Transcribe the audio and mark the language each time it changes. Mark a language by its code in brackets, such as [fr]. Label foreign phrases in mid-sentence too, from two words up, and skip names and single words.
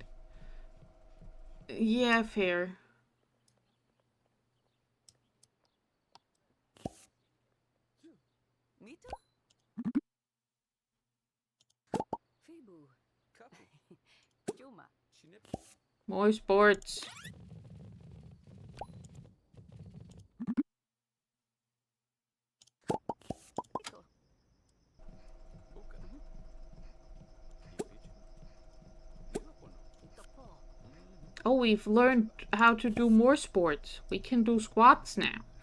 [en] Yeah, fair. Mito? Fibu. Kapu. Juma. More sports. Iko. Buka. Kipichu. Ido po no. Ito po. Oh, we've learned how to do more sports. We can do squats now.